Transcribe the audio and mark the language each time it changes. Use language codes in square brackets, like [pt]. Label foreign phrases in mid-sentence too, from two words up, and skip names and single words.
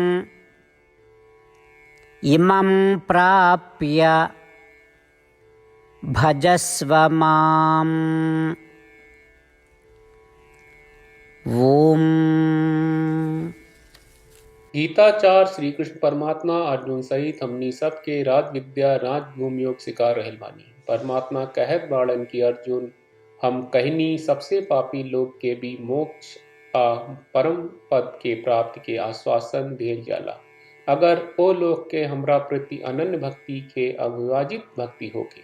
[sa] इमं प्राप्य भजस्व माम्। ओम। [bho] गीताचार्य श्री कृष्ण परमात्मा अर्जुन सहित हमनी सबके राज विद्या राजभूम योग सिखा रहल बानी। परमात्मा कहत बाड़न की अर्जुन, हम कहनी सबसे पापी लोग के भी मोक्ष आ परम पद के प्राप्ति के आश्वासन दियल जाला अगर ओ लोग के हमरा प्रति अनन्य भक्ति के अविभाजित भक्ति होगी।